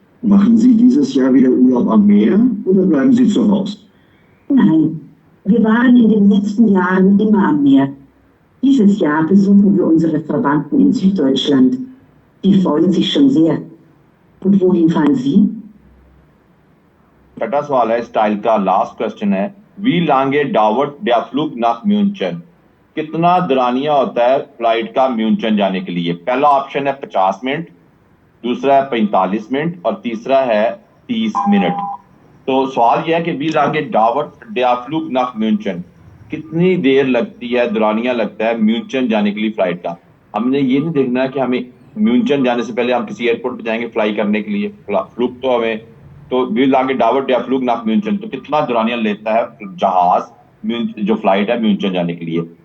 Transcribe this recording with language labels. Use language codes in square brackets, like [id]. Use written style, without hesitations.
[de] Machen Sie dieses Jahr wieder Urlaub am Meer oder bleiben Sie zu Hause? Nein, wir waren in den letzten Jahren immer am Meer. Dieses Jahr besuchen wir unsere Verwandten in Süddeutschland. Die freuen sich schon sehr. Und wohin fahren Sie? [hi] छठा सवाल है style का last question है [de] wie lange dauert der Flug nach München? [hi] कितना दौरानिया होता है flight का म्यूनचन जाने के लिए? पहला ऑप्शन है 50 मिनट, दूसरा है 45 मिनट और तीसरा है 30 मिनट। तो सवाल यह है कि [de] wie lange dauert der Flug nach München? [hi] कितनी देर लगती है, दौरानिया लगता है म्यूनचन जाने के लिए फ्लाइट का? हमने ये नहीं देखना कि हमें म्यूनचन जाने से पहले हम किसी एयरपोर्ट पे जाएंगे फ्लाई करने के लिए फ्लूक तो हमें तो [de] wie lange dauert der Flug nach München? [hi] तो कितना दौरानिया लेता है जहाज जो फ्लाइट है म्यूनचन जाने के लिए?